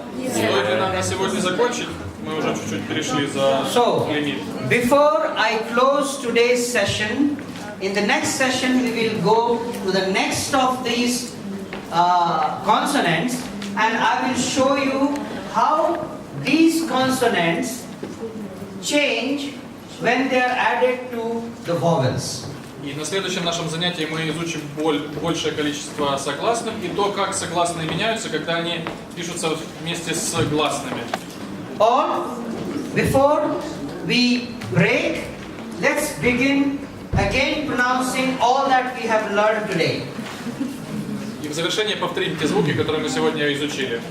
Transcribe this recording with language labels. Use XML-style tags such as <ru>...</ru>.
<ru>Стоит ли нам на сегодня закончить? Мы уже чуть-чуть перешли за лимит.</ru> <en>Before I close today's session, in the next session we will go to the next of these consonants, and I will show you how these consonants change when they are added to the vowels.</en> <ru>И на следующем нашем занятии мы изучим большее количество согласных и то, как согласные меняются, когда они пишутся вместе с гласными.</ru> <en>Or, before we break, let's begin again pronouncing all that we have learned today.</en> <ru>И в завершение повторим те звуки, которые мы сегодня изучили.</ru>